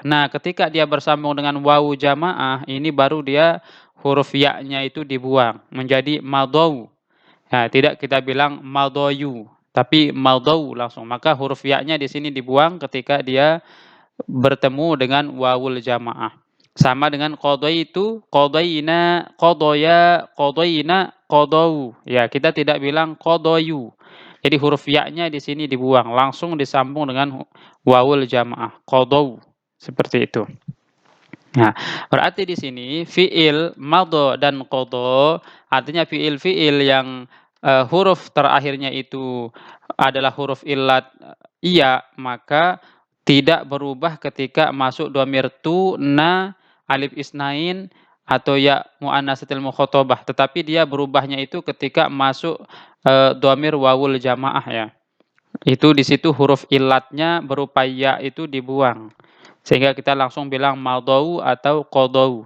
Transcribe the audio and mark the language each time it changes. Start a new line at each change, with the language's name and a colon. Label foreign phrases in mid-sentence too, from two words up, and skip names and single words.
Indonesian: Nah, ketika dia bersambung dengan
Arabic: واو الجماعة
Indonesian: ini baru dia huruf ya-nya itu dibuang menjadi madau. Nah, tidak kita bilang madoyu, tapi madau langsung. Maka huruf ya-nya di sini dibuang ketika dia bertemu dengan
Arabic: واو الجماعة.
Indonesian: Sama dengan
Arabic: قضيت قضينا قضيا قضينا قضوا.
Indonesian: Ya, kita tidak bilang qadayu. Jadi huruf ya-nya di sini dibuang, langsung disambung dengan
Arabic: واو الجماعة,
Indonesian: qadau. Seperti itu. Nah, berarti di sini
Arabic: فعل ماضي
Indonesian: dan qadha artinya fiil-fiil yang huruf terakhirnya itu adalah huruf illat iya, maka tidak berubah ketika masuk dhamir tu, na,
Arabic: ألف الاثنين
Indonesian: atau
Arabic: ياء المؤنثة المخاطبة,
Indonesian: tetapi dia berubahnya itu ketika masuk
Arabic: ضمير واو الجماعة
Indonesian: ya. Itu di situ huruf illatnya berupa ya itu dibuang. Sehingga kita langsung bilang madau atau qadau.